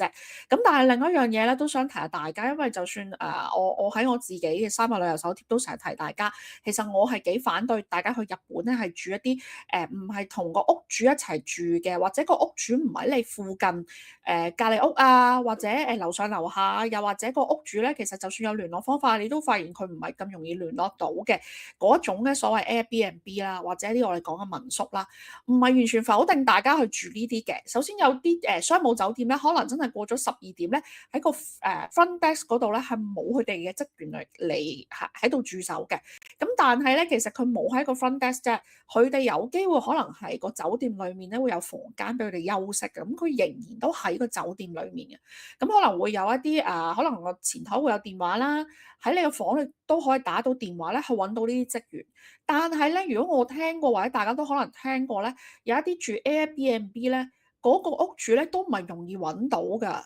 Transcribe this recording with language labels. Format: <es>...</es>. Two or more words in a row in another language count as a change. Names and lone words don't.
<yue>咁但係另一樣嘢咧，都想提下大家，因為就算我喺我自己嘅3日旅遊手貼都成日提大家，其實我係幾反對大家去日本咧係住一啲唔係同個屋主一齊住嘅，或者個屋主唔喺你附近隔離屋啊，或者樓上樓下，又或者個屋主咧其實就算有聯絡方法，你都發現佢唔係咁容易聯絡到嘅嗰種咧，所謂 Airbnb 啦，或者呢個我哋講嘅民宿啦，唔係完全否定大家去住呢啲嘅。首先有啲商務酒店咧，可能真係過咗12點咧，喺個</yue> <en>front desk</en> <yue>嗰度咧係冇佢哋嘅職員嚟喺度駐守嘅。咁但係咧，其實佢冇喺個</yue> <en>front desk</en> <yue>啫，佢哋有機會可能係個酒店裏面咧會有房間俾佢哋休息嘅。咁佢仍然都喺個酒店裏面嘅。咁可能會有一啲可能個前台會有電話啦，喺你個房裏都可以打到電話咧去揾到呢啲職員。但係咧，如果我聽過或者大家都可能聽過咧，有一啲住 Airbnb 咧，嗰個屋主咧都唔係容易揾到㗎。</yue>